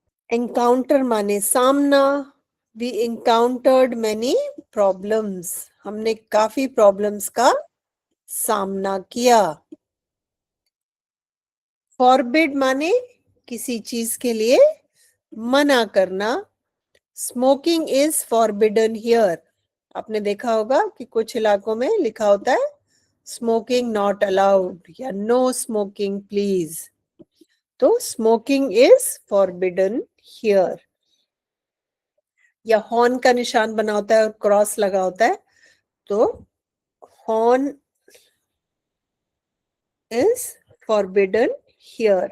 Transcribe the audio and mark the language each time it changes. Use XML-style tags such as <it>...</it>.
<hi>Encounter माने सामना।</hi> <en>We encountered many problems.</en> <hi>हमने काफी प्रॉब्लम्स का सामना किया। Forbid माने किसी चीज के लिए मना करना।</hi> <en>Smoking is forbidden here.</en> <hi>आपने देखा होगा कि कुछ इलाकों में लिखा होता है</hi> <en>Smoking not allowed या no smoking please.</en> <hi>तो</hi> <en>Smoking is forbidden here.</en> <hi>या हॉर्न का निशान बना होता है और क्रॉस लगा होता है, तो</hi> <en>Horn is forbidden here.</en>